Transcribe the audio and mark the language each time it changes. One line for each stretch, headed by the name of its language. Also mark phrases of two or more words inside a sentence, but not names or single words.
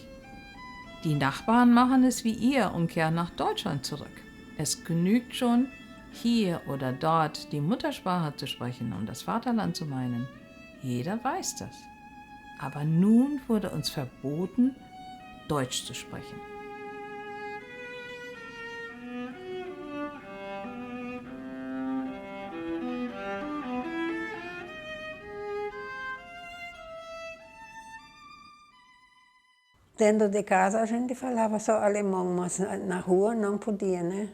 German: Die Nachbarn machen es wie ihr und kehren nach Deutschland zurück. Es genügt schon, hier oder dort die Muttersprache zu sprechen, um das Vaterland zu meinen. Jeder weiß das. Aber nun wurde uns verboten, Deutsch zu sprechen.
Portuguese: Dentro de casa a gente falava só alemão, mas na rua não podia, né?